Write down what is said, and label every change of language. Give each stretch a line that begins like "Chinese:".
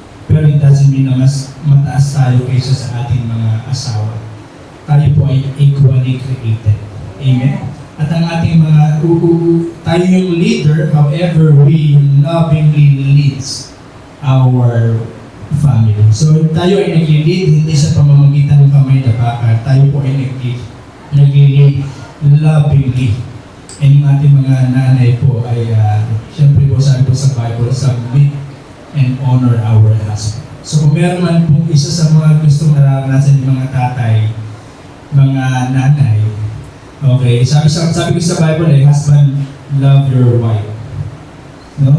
Filipino: Pero it doesn't mean na mas mataas tayo kaysa sa ating mga asawa. Tayo po ay equally created. Amen?
English: At ang ating tayo yung leader, however, we lovingly leads our family.
Filipino: So tayo ay nag-lead hindi sa pamamagitan ng kamay na bakal. Tayo po ay nag-lead lovingly. And yung ating mga nanay po ay, siyempre po sabi po sa Bible, submit and honor our husband. So kung meron man po isa sa mga gustong nararanasan ng mga tatay, mga nanay, okay, sabi ko sa Bible ay, husband, love your wife. No?